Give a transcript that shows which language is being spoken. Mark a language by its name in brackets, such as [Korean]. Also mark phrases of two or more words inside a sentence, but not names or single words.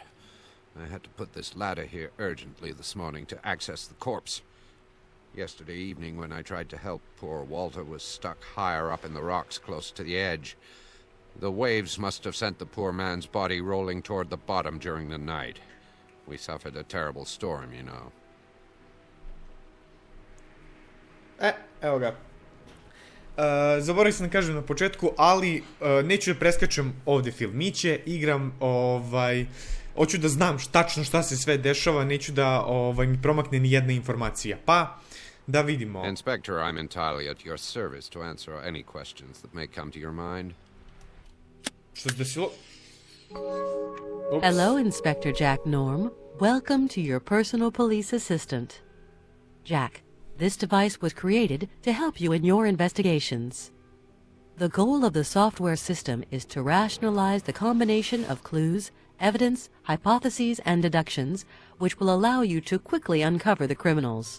[English] I had to put this ladder here urgently this morning to access the corpse. Yesterday evening, when I tried to help, poor Walter was stuck higher up in the rocks close to the edge. The waves must have sent the poor man's body rolling toward the bottom during the night. We suffered a terrible storm, you know. [Serbian] Evo ga. Zaboravio sam da kažem na početku, ali neću da preskačem ovdje filmiće, igram, hoću da znam tačno šta se sve dešava, neću da mi promakne ni jedna informacija, pa da vidimo. [English] Inspector, I'm entirely at your service to answer any questions that may come to your mind. [Serbian] Što se desilo? [English] Hello, Inspector Jack Norm. Welcome to your personal police assistant. Jack, this device was created to help you in your investigations. The goal of the software system is to rationalize the combination of clues, evidence, hypotheses, and deductions, which will allow you to quickly uncover the criminals.